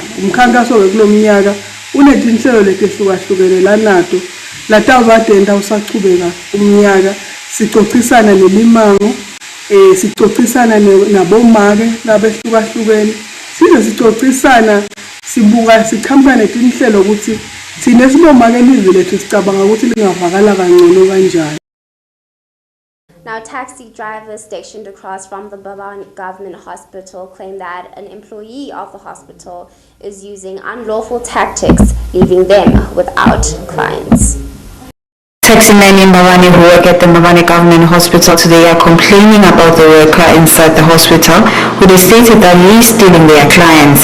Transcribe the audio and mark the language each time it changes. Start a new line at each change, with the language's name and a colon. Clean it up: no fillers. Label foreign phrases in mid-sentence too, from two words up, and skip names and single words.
Swati: Umkhankaso kulomnyaka unetinhlelo letehlukahlukene lanato latawatenda usachubeka umnyaka sicocisana nemimango sicocisana nabomake labehlukahlukene size sicocisana sibuka siqhamuka netinhlelo ukuthi thina sibomake livi lethu sicabanga ukuthi lingavakala kangcono kanjani.
English: Now, taxi drivers stationed across from the Mbabane Government Hospital claim that an employee of the hospital is using unlawful tactics, leaving them without clients. Taximen in Mbabane who work at the Mbabane Government Hospital today are complaining about the worker inside the hospital who they stated that he is stealing their clients.